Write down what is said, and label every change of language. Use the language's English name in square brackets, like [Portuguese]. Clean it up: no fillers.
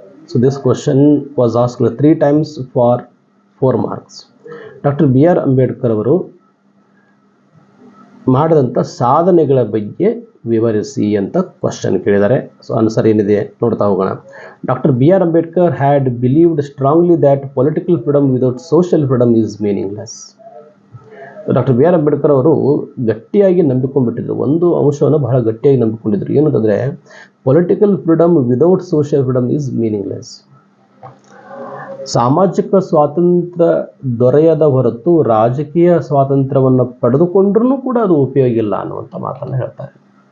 [English] So this question was asked 3 times for 4 marks. Dr. B.R. [Kannada] Ambedkar ಅವರು ಮಾಡಿದಂಥ ಸಾಧನೆಗಳ ಬಗ್ಗೆ ವಿವರಿಸಿ ಅಂತ ಕ್ವಶನ್ ಕೇಳಿದ್ದಾರೆ. ಸೊ ಆನ್ಸರ್ ಏನಿದೆ ನೋಡ್ತಾ ಹೋಗೋಣ. Doctor B.R. [English] Ambedkar had believed strongly that political freedom without social freedom is meaningless. Doctor B.R. [Kannada] Ambedkar ಅವರು ಗಟ್ಟಿಯಾಗಿ ನಂಬಿಕೊಂಡ್ಬಿಟ್ಟಿದ್ರು, ಒಂದು ಅಂಶವನ್ನು ಬಹಳ ಗಟ್ಟಿಯಾಗಿ ನಂಬಿಕೊಂಡಿದ್ರು. [English] ಏನಂತಂದರೆ political freedom without social freedom is meaningless. [Kannada] ಸಾಮಾಜಿಕ ಸ್ವಾತಂತ್ರ್ಯ ದೊರೆಯದ ಹೊರತು ರಾಜಕೀಯ ಸ್ವಾತಂತ್ರ್ಯವನ್ನು ಪಡೆದುಕೊಂಡ್ರೂ ಕೂಡ ಅದು ಉಪಯೋಗ ಇಲ್ಲ ಅನ್ನುವಂಥ ಮಾತನ್ನು ಹೇಳ್ತಾರೆ.